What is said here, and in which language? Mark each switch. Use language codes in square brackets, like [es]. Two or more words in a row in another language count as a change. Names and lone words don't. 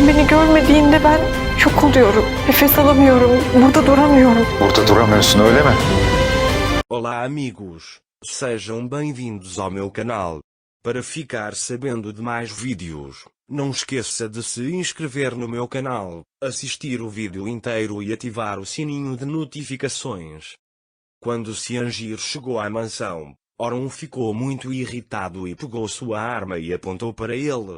[tr] görmediğinde ben şok oluyorum. Nefes alamıyorum. Burada duramıyorum. Burada duramıyorsun öyle mi? [pt] Olá amigos, sejam bem-vindos ao meu canal. Para ficar sabendo de mais vídeos, não esqueça de se inscrever no meu canal, assistir o vídeo inteiro e ativar o sininho de notificações. Quando Ciangir chegou à mansão, Orun ficou muito irritado e pegou sua arma e apontou para ele.